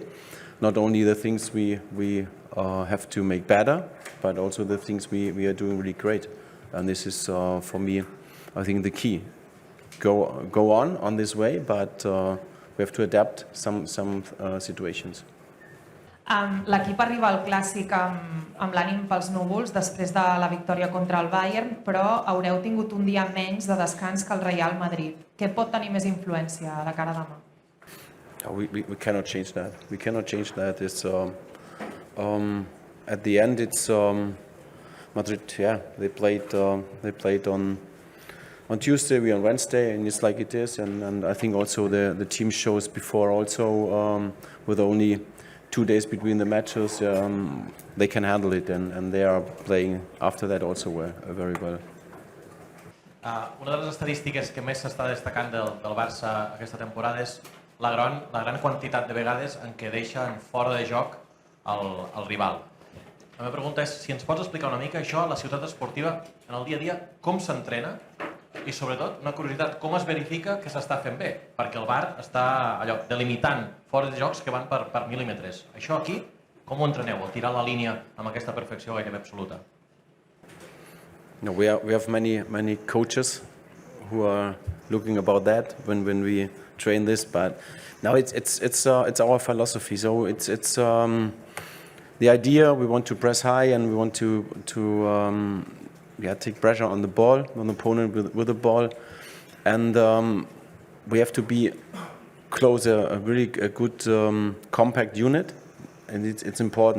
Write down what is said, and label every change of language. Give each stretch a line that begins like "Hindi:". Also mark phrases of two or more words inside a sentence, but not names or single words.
English: Not only the things we have to make better, but also the things we are doing really great, and this is for me, I think, the key. Go on this way, but we have to adapt some situations.
Catalan: L'equip arriba al Clàssic amb l'ànim pels núvols després de la victòria contra el Bayern, però haureu tingut un dia menys de descans que el Real Madrid. Què pot tenir més influència de cara a demà?
English: We cannot change that. We cannot change that. It's at the end, it's Madrid. Yeah, they played on Tuesday, we on Wednesday, and it's like it is. And I think also the team shows before also with only 2 days between the matches, they can handle it, and they are playing after that also very well.
Catalan: Una de les estadístiques que més s'està destacant del Barça aquesta temporada és la gran quantitat de vegades en què deixen fora de joc el rival. La meva pregunta és si ens pots explicar una mica això a la ciutat esportiva, en el dia a dia, com s'entrena i, sobretot, una curiositat, com es verifica que s'està fent bé? Perquè el VAR està delimitant fora de jocs que van per mil·límetres. Això aquí, com ho entreneu, el tirar la línia amb aquesta perfecció gairebé absoluta?
English: No, we have many coaches who are looking about that when we train this, but now it's our philosophy. So it's the idea. We want to press high, and we want to take pressure on the ball, on the opponent with the ball, and we have to be close, a good compact unit, and it's important.